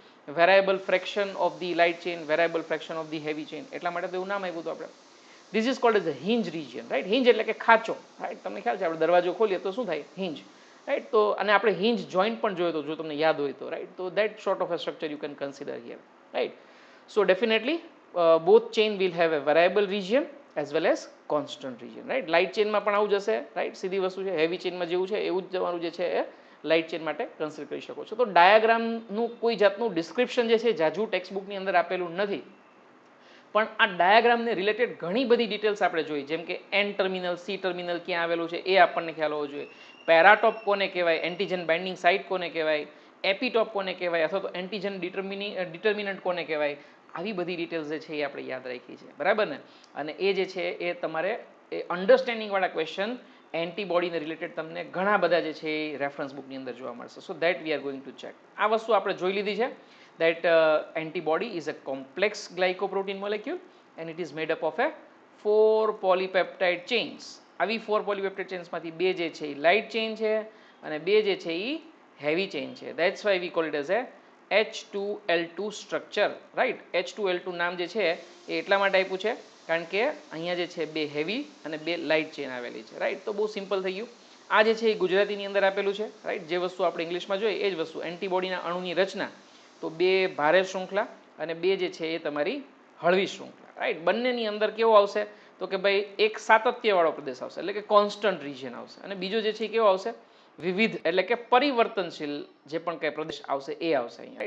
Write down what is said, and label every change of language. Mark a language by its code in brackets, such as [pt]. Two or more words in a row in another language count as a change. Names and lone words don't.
[en] variable fraction of the light chain, variable fraction of the heavy chain. [gu] એટલા માટે તો એવું નામ આપ્યું હતું આપણે. [en] this is called as a hinge region, right? [gu] હિન્જ એટલે કે ખાંચો, રાઈટ? તમને ખ્યાલ છે આપણે દરવાજો ખોલીએ તો શું થાય? [en] hinge, right? [gu] તો અને આપણે [en] hinge joint [gu] પણ જોયો તો, જો તમને યાદ હોય તો, રાઈટ? તો [en] that sort of a structure you can consider here, right? so definitely both chain will have a variable region as well as constant region, right? light chainમાં [gu] પણ આવું જશે, રાઈટ? સીધી વસ્તુ છે. [en] heavy chainમાં [gu] જેવું છે એવું જ તમારું જે છે એ [en] light chain [gu] માટે કન્સિડર કરી શકો છો. તો ડાયાગ્રામનું કોઈ જાતનું ડિસ્ક્રિપ્શન જે છે જાજુ ટેક્સ્ટબુકની અંદર આપેલું નથી, પણ આ ડાયાગ્રામને રિલેટેડ ઘણી બધી ડિટેલ્સ આપણે જોઈ, જેમ કે [en] N terminal, C terminal [gu] ક્યાં આવેલું છે એ આપણને ખ્યાલ હોવો જોઈએ. પેરાટોપ કોને કહેવાય, [en] antigen binding site [gu] કોને કહેવાય, એપીટોપ કોને કહેવાય, અથવા તો [en] antigen determinant [gu] કોને કહેવાય, આવી બધી ડિટેલ્સ જે છે એ આપણે યાદ રાખી છે, બરાબર ને. અને એ જે છે એ તમારે એ અન્ડરસ્ટેન્ડિંગ વાળા ક્વેશ્ચન એન્ટીબોડીને રિલેટેડ તમને ઘણા બધા જે છે એ [en] reference bookની [gu] અંદર જોવા મળશે. [en] so that we are going to check. [gu] આ વસ્તુ આપણે જોઈ લીધી છે. [en] That antibody is a complex glycoprotein molecule and it is made up of a 4 polypeptide chains. [gu] આવી 4 [en] polypeptide chains [gu] માંથી બે જે છે એ [en] light chain [gu] છે અને બે જે છે એ [en] heavy chain [gu] છે. [en] That's why we call it as a H2L2 structure, right? [gu] H2L2 નામ જે છે એ એટલા માટે આપ્યું છે કારણ કે અહીંયા જે છે બે heavy અને બે [en] light chain [gu] આવેલી છે, રાઈટ. તો બહુ સિમ્પલ થઈ ગયું. આ જે છે એ ગુજરાતીની અંદર આપેલું છે, રાઈટ. જે વસ્તુ આપણે ઇંગ્લિશમાં જોઈએ એ જ વસ્તુ, એન્ટીબોડીના અણુની રચના. તો બે ભારે શૃંખલા અને બે જે છે એ તમારી હળવી શૃંખલા, રાઈટ. બંનેની અંદર કેવો આવશે તો કે ભાઈ એક સાતત્યવાળો પ્રદેશ આવશે, એટલે કે [en] constant region [gu] આવશે, અને બીજો જે છે એ કેવો આવશે વિવિધ, એટલે કે પરિવર્તનશીલ જે પણ કંઈ પ્રદેશ આવશે એ આવશે અહીંયા, રાઈટ.